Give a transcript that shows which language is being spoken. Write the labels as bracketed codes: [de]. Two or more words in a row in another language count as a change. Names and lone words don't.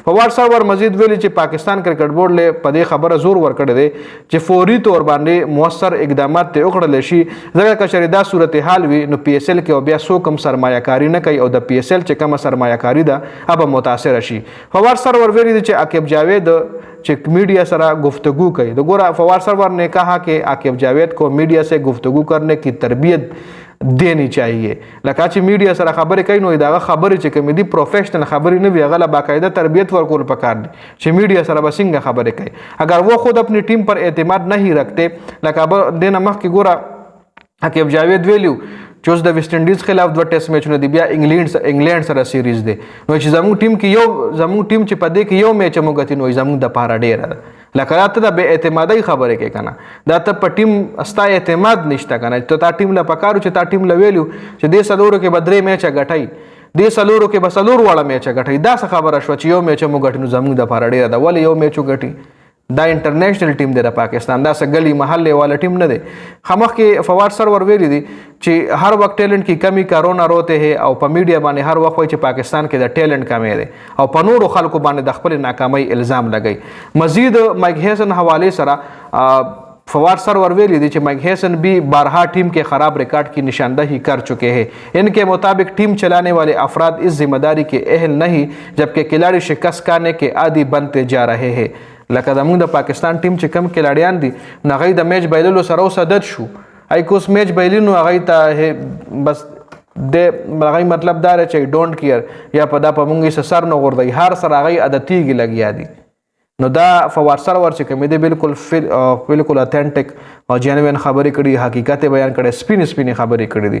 [ps] فواد سرور مزید ویلي چې پاکستان کرکټ بورډ له په دې خبره زور ورکړی دی چې فوري طور باندې مؤثر اقدامات ته وکړل شي، ځکه که چېرې دا صورتحال وي نو پی اس ایل کې بیا څوک هم سرمایه کاري نه کوي او د پی اس ایل چې کومه سرمایه کاري ده هغه متاثره شي. فواد سرور ویلي دی چې عاقب جاوید چې मीडिया سره گفتگو کوي. د ګوره [ur] فواد سرور نے کہا کہ عاقب جاوید کو میڈیا سے گفتگو کرنے کی تربیت دینی چاہیے. [ps] لکه چې میډیا سره خبرې کوي نو دغه خبرې چې کوم دي پروفیشنل خبرې نه وي، هغه له باقاعده تربیت ورکول پکار دي چې میډیا سره به څنګه خبرې کوي. [ur] اگر وہ خود اپنی ٹیم پر اعتماد نہیں رکھتے، [ps] لکه دینه مخکې ګوره عاقب جاوید ویلو چې اوس د ویسټ انډیز خلاف 2 ټیسټ میچونه دي، بیا انګلینډ سره سیریز دی، نو چې زموږ ټیم چې په دې کې یو میچ موږ ګټي نو زموږ د پاره ډېره ده. لکه دا ته د بې اعتمادۍ خبرې کوي که نه، دا ته په ټیم ستا اعتماد نشته که نه، ته تا ټیم له پکارو چې تا ټیم له ویلو چې دې څلورو کې به 3 میچه ګټئ، دې څلورو کې به 4 واړه میچه ګټئ. دا څه خبره شوه چې یو میچ مو ګټي نو زموږ د پاره ډېره ده. ولې یو میچ وګټي؟ دا انټرنیشنل ټیم دی د پاکستان، دا څه ګلی محلې والا ټیم نه دی. خامخ کې فواد سرور ویلي دي چې هر وخت [ur] ټیلنٹ کی کمی کا رونا روتے ہیں [ps] او په میډیا باندې هر وخت وایي چې پاکستان کې د ټیلنٹ کمی دی او په نورو خلکو باندې د خپل ناکامۍ الزام لګوي. مزید مایک هیسن حوالے سره فواد سرور ویلی دی [ur] کہ مائک ہیسن بھی بارہا ٹیم کے خراب ریکارڈ کی نشاندہی کر چکے ہیں. ان کے مطابق ٹیم چلانے والے افراد اس ذمہ داری کے اہل نہیں جبکہ کھلاڑی شکست کھانے کے عادی بنتے جا رہے ہیں. [ps] لکه زموږ د پاکستان ټیم چې کم کلاړیان دي نو هغوی د میچ بایللو سره اوس عادت شو، هغوی که اوس میچ بایلي نو هغوی ته بس هغوی مطلب دا دی چې ډونټ کیر یا په دا په موږ یې سر نه غورځوي، هر سره هغوی عادتیږي لګیا دي. نو دا فواد سرور چې کوم دی بالکل اتھینټک او جینوین خبرې کړي، حقیقت بیان کړي، سپینې خبرې کړي دي.